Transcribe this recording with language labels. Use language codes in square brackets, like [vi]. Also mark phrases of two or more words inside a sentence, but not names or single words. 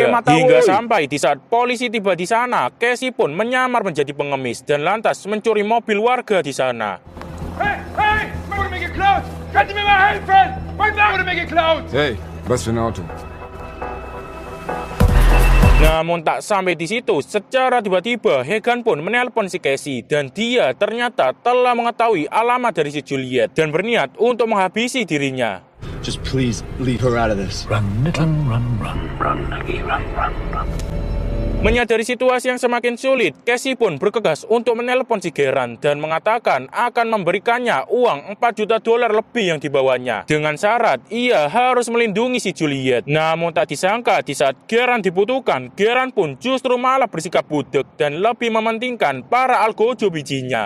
[id] Hingga sampai di saat polisi tiba di sana, Casey pun menyamar menjadi pengemis dan lantas mencuri mobil warga di sana. [de] Hey, was für ein Auto? [id] Namun tak sampai di situ, secara tiba-tiba Hagen pun menelpon si Casey dan dia ternyata telah mengetahui alamat dari si Juliet dan berniat untuk menghabisi dirinya. [en] Just please leave her out of this. Run, Nagi, run. [id] Menyadari situasi yang semakin sulit, Casey pun bergegas untuk menelpon si Geran dan mengatakan akan memberikannya uang 4 juta dolar lebih yang dibawanya. Dengan syarat, ia harus melindungi si Juliet. Namun tak disangka, di saat Geran dibutuhkan, Geran pun justru malah bersikap budek dan lebih mementingkan para algojo bijinya.